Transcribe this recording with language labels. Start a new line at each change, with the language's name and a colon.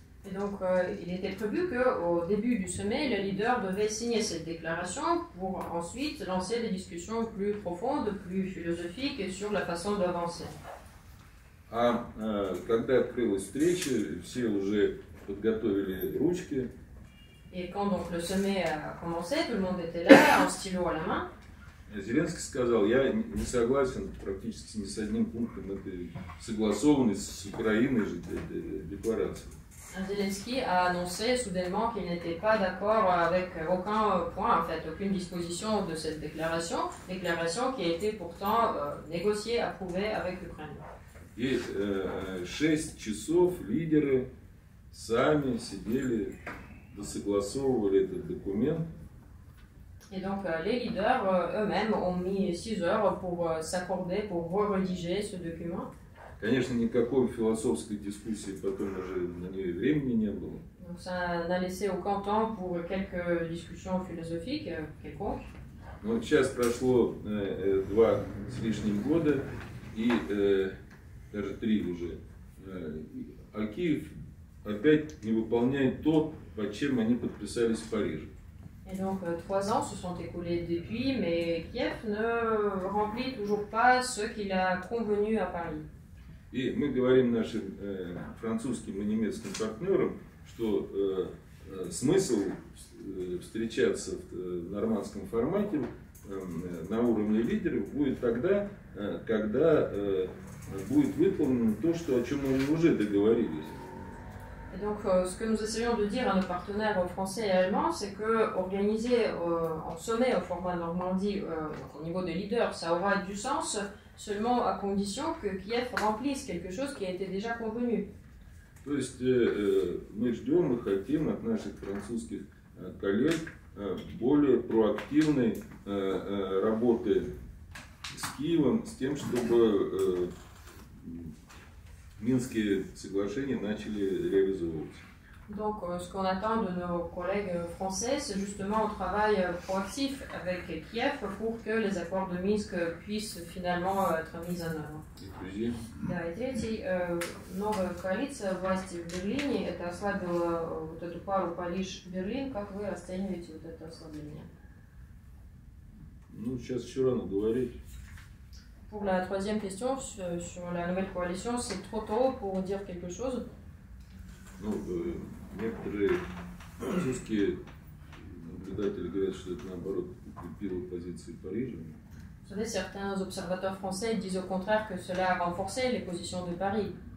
French: Et donc, il était prévu qu'au début du sommet, le leader devait signer cette déclaration pour ensuite lancer des discussions plus profondes, plus philosophiques sur la façon d'avancer.
Russian: А когда открылась встреча, все уже подготовили ручки.
French: Et quand donc le sommet a commencé, tout le monde était là, en stylo à la main.
Russian: Зеленский сказал, я не согласен практически ни с одним пунктом этой согласованной с Украиной же декларации.
French: Zelensky a annoncé soudainement qu'il n'était pas d'accord avec aucun point, en fait, aucune disposition de cette déclaration qui a été pourtant négociée, approuvée avec l'Ukraine.
Russian: И 6 часов лидеры сами сидели, досогласовывали этот документ.
French: Et donc les leaders eux-mêmes ont mis 6 heures pour s'accorder, pour rédiger ce document.
Russian: Конечно, никакой философской дискуссии потом уже на нее времени не было.
French: Donc ça n'a laissé aucun temps pour quelques discussions philosophiques quelconques.
Russian: Вот сейчас прошло 2 с лишним года и даже 3 уже. А Киев опять не выполняет то, под чем они подписались в Париже.
French: Et donc 3 ans se sont écoulés depuis, mais Kiev ne remplit toujours pas ce qu'il a convenu à Paris.
Russian: И мы говорим нашим французским и немецким партнерам, что смысл встречаться в нормандском формате на уровне лидеров будет тогда, когда будет выполнено то, о чем мы уже договорились.
French: Et donc, ce que nous essayons de dire à nos partenaires français et allemands, c'est que organiser un sommet au format Normandie au niveau des leaders, ça aura du sens seulement à condition que Kiev remplisse quelque chose qui a été déjà convenu.
Russian: То есть мы ждем, мы хотим от наших французских коллег более проактивной работы с Киевом с тем, чтобы Минские соглашения начали реализовываться.
French: Donc, ce qu'on attend de nos collègues français, c'est justement un travail proactif avec Kiev pour que les accords de Minsk puissent finalement être mis en œuvre.
Russian: Да, и третий, новая коалиция власти в Берлине, это ослабило вот эту пару Париж-Берлин. Как вы расцениваете вот это ослабление? Ну, сейчас еще рано говорить.
French: Pour la troisième question sur la nouvelle coalition, c'est trop tôt pour dire quelque chose.
Russian: Ну, некоторые французские наблюдатели говорят, что это наоборот укрепило позиции Парижа.
French: Vous savez, certains observateurs français disent au contraire que cela a renforcé les positions de Paris.